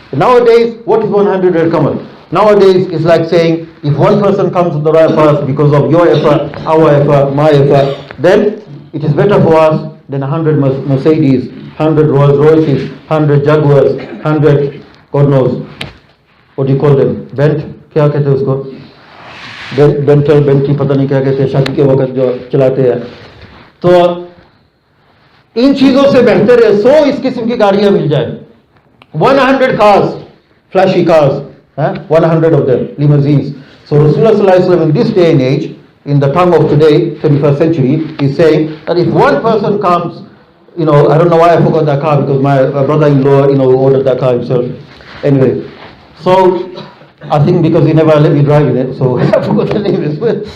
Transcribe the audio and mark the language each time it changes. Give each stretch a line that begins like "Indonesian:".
English: Nowadays, what is 100 red camels? Nowadays, it's like saying, if one person comes on the right path because of your effort, our effort, my effort, then it is better for us than 100 Mercedes, 100 Rolls Royces, 100 Jaguars, 100, God knows, what do you call them?
Hindi: Bent? क्या कहते हैं उसको? बेंटी पता नहीं क्या कहते हैं, शादी के वक्त जो चलाते हैं। तो इन चीजों से बेहतर है 100 इस किस्म की गाड़ियां मिल जाए,
English: 100 cars, flashy cars, 100 of them, limousines. So Rasulullah sallallahu alaihi wasallam in this day and age, in the tongue of today, 21st century, is saying that if one person comes, I don't know why I forgot that car, because my brother-in-law, ordered that car himself. Anyway, so I think because he never let me drive in it, so I forgot the name as well.